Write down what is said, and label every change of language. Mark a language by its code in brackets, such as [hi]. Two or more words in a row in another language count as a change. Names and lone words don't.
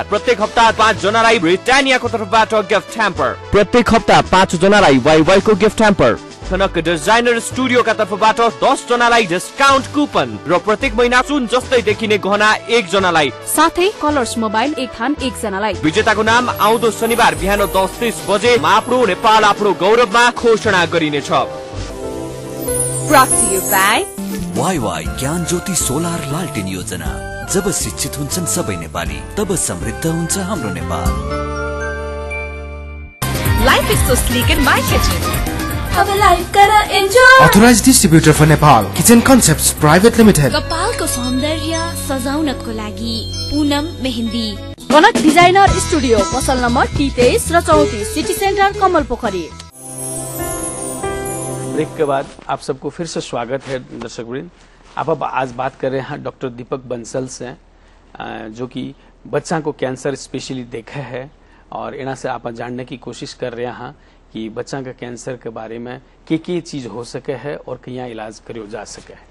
[ne] प्रत्येक हप्ता 5 जनालाई ब्रिटानियाको तर्फबाट [en] gift hamper, [ne] प्रत्येक हप्ता 5 जनालाई वाइवाईको [en] gift hamper, [ne] कनक डिजाइनर स्टुडियोका तर्फबाट 10 जनालाई [en] discount coupon [ne] र प्रत्येक महिना सुन जस्तै देखिने गहना 1 जनालाई, साथै कलर्स मोबाइल 1 थान 1 जनालाई। विजेताको नाम आउँदो शनिबार बिहान 10:30 बजे आफ्नो नेपाल आफ्नो गौरवमा घोषणा गरिनेछ। [en] Brought to you by [ne] वाई ज्ञान ज्योति सोलर लालटेन योजना। जब शिक्षित हुन्छन् सबै नेपाली, तब समृद्ध हुन्छ हाम्रो नेपाल। [en] Life is so sleek in my kitchen. [hi] अब लाइफ करा एन्जॉय। [en] Authorized distributor for Nepal, Kitchen Concepts Private Limited. [ne] कपालको सौन्दर्य सजाउनको लागि पूनम मेहन्दी। कनक डिजाइनर स्टूडियो, पसल नंबर T23 र 34, सिटी सेंटर कमल पोखरी। [hi] ब्रेक के बाद आप सबको फिर से स्वागत है दर्शक वृंद। आप अब आज बात कर रहे हैं डॉक्टर दीपक बंसल से, जो कि बच्चा को कैंसर स्पेशली देखा है और इना से आप जानने की कोशिश कर रहे हैं कि बच्चा का कैंसर के बारे में के चीज हो सके है और कहीं इलाज करियो जा सके है।